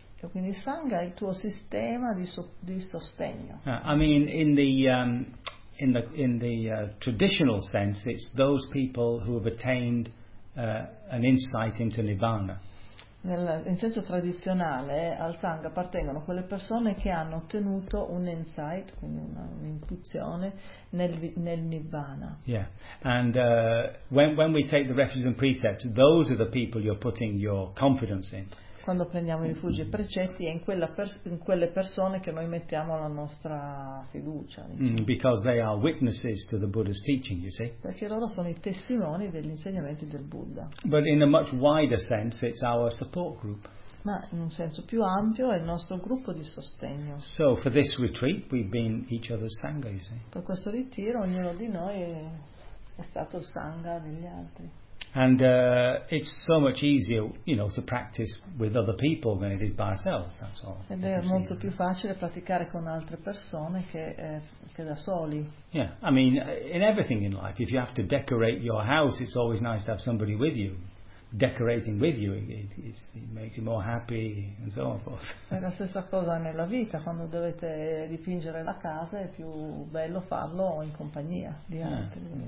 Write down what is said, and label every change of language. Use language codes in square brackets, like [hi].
[it] Quindi sangha è il tuo sistema di sostegno. [en] I mean, in the traditional sense, it's those people who have attained an insight into nirvana. [it] In senso tradizionale al sangha appartengono quelle persone che hanno ottenuto un insight, quindi un'intuizione nel nirvana. [en] Yeah, and when we take the refuge and precepts, those are the people you're putting your confidence in. [it] Quando prendiamo i rifugi e precetti è in quelle persone che noi mettiamo la nostra fiducia. Diciamo. [en] Because they are witnesses to the Buddha's teaching, you see. [it] Perché loro sono i testimoni degli insegnamenti del Buddha. [en] But in a much wider sense, it's our support group. [it] Ma in un senso più ampio è il nostro gruppo di sostegno. [en] So for this retreat, we've been each other's sangha, you see. [it] Per questo ritiro ognuno di noi è stato sangha degli altri. [en] And it's so much easier, you know, to practice with other people than it is by ourselves. That's all. [it] Ed è molto più facile praticare con altre persone che da soli. [en] Yeah, I mean, in everything in life, if you have to decorate your house, it's always nice to have somebody with you. Decorating with you, it makes you more happy, and so on. [it] È la stessa cosa nella vita, quando dovete dipingere la casa, è più bello farlo in compagnia di altri.